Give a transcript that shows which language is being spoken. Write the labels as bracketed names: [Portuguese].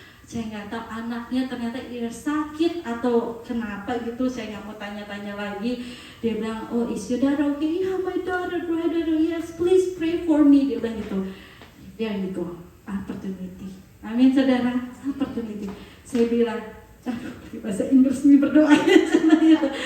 [Indonesian] Saya nggak tahu anaknya ternyata either sakit atau kenapa gitu. Saya nggak mau tanya-tanya lagi. Dia bilang, [English] oh is your daughter okay? Yeah, my daughter. Yes, please pray for me. [Indonesian] Dia bilang gitu. [English] There you go, opportunity. [Indonesian] Amin saudara, [English] opportunity. [Indonesian] Saya bilang, bahasa Inggris ini berdoa ya sebenarnya.